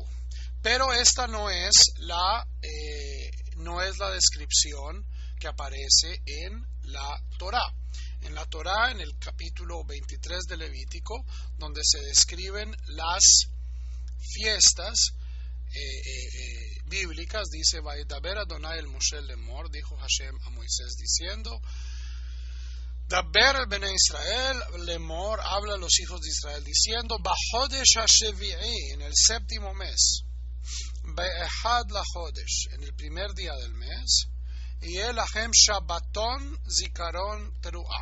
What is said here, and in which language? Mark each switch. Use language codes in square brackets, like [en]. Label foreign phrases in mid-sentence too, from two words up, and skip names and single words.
[es] Pero esta no es la descripción que aparece en la Torá. En la Torá, en el capítulo 23 de Levítico, donde se describen las fiestas bíblicas, dice: [he] וידבר אדוני אל משה לאמר, [es] dijo Hashem a Moisés diciendo: [he] דבר אל בני ישראל לאמר, [es] habla a los hijos de Israel diciendo: [he] בחודש השביעי, [es] en el 7º mes, [he] באחד לחודש, [es] en el primer día del mes, y el [he] להם שבתון זכרון תרועה.